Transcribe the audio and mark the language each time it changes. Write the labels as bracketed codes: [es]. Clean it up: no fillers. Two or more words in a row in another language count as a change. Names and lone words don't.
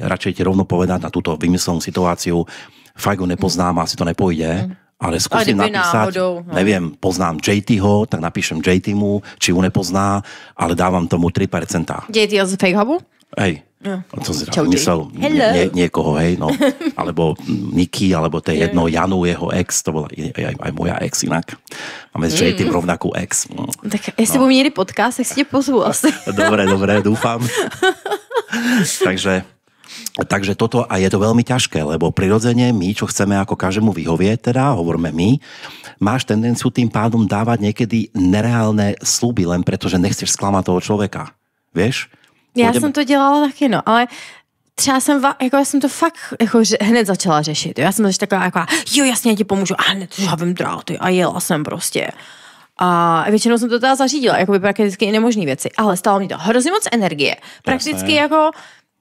[sk] Radšej ti rovno povedať na túto vymyslenú situáciu, fakt ho nepoznám, asi to nepôjde, ale skúsim napísať, neviem, poznám JTho, tak napíšem JT-mu, či ho nepozná, ale dávam tomu 3%. JT z Fake Hubu? Hej, to si myslel niekoho, hej, no, alebo Niky, alebo to je jedno, Janu, jeho ex, to bola aj moja ex inak. Máme s JT rovnakú ex. [cs] Tak jestli budeme měli podcast, tak si tě pozvu asi. [sk] Dobre, dúfam. Takže toto, a je to veľmi ťažké, lebo prirodzene my, čo chceme ako každému vyhovieť, teda hovoríme my, máš tendenciu tým pádom dávať niekedy nereálne sľuby, len pretože nechceš sklamať toho človeka. Vieš? [cs] Já jsem to dělala taky, no, ale třeba já jsem to fakt jako hned začala řešit. Jo? Já jsem začala taková, jako, jo, jasně, já ti pomůžu, a hned žhavím dráty a jela jsem prostě. A většinou jsem to teda zařídila, jako by prakticky i nemožný věci, ale stalo mi to hrozně moc energie.